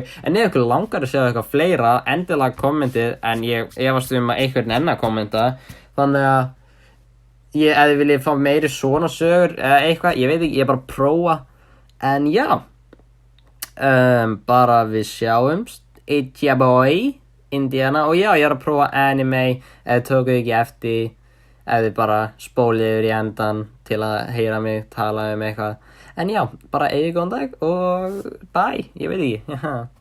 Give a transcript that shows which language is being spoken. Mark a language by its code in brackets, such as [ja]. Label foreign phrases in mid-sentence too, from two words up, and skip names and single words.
[is] En ef ykkur langar að segja eitthvað fleira, endilega kommentið, en ég efast að einhvern enn að kommenta. Þannig að ef þið viljið fá meiri svona sögur eða eitthvað, ég veit ekki, ég er bara að prófa. En já. Bara við sjáumst. [en] It's your boy Indiana. [is] Og já, ég er að prófa anime. Ef þið tókuð ekki eftir, ef þið bara spólið yfir í endan til að heyra mig tala eitthvað. En já, bara eigið góðan dag og bye, ég veit ekki.